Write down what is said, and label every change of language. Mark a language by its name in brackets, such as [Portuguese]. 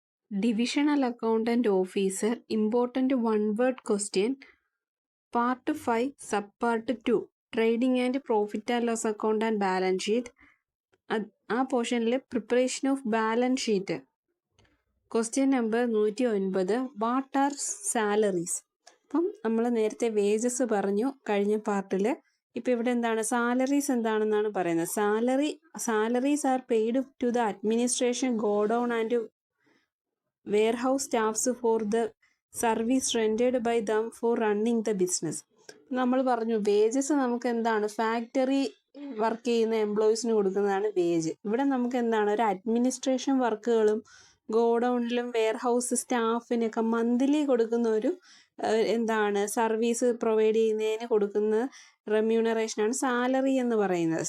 [English] Divisional Accountant Officer, important one-word question, Part 5, Subpart 2, Trading and Profit and Loss Account and Balance Sheet. [Malayalam] ആ പോർഷനിൽ [English] Preparation of balance sheet. Question number 109, what are salaries? [Malayalam] അപ്പം നമ്മൾ നേരത്തെ wages പറഞ്ഞു കഴിഞ്ഞ പാർട്ടിൽ. ഇപ്പം ഇവിടെ എന്താണ് സാലറീസ് എന്താണെന്നാണ് പറയുന്നത്. [English] Salaries are paid to the administration, godown and warehouse staffs for the service rendered by them for running the business. [Malayalam] നമ്മൾ പറഞ്ഞു വേജസ് നമുക്ക് എന്താണ് ഫാക്ടറി വർക്ക് ചെയ്യുന്ന എംപ്ലോയീസിന് കൊടുക്കുന്നതാണ് വേജ്. ഇവിടെ നമുക്ക് എന്താണ് ഒരു അഡ്മിനിസ്ട്രേഷൻ വർക്കുകളും ഗോഡൗണിലും വെയർഹൗസ് സ്റ്റാഫിനൊക്കെ മന്ത്ലി കൊടുക്കുന്ന ഒരു എന്താണ് സർവീസ് പ്രൊവൈഡ് ചെയ്യുന്നതിന് കൊടുക്കുന്ന റെമ്യൂണറേഷനാണ് സാലറി എന്ന് പറയുന്നത്.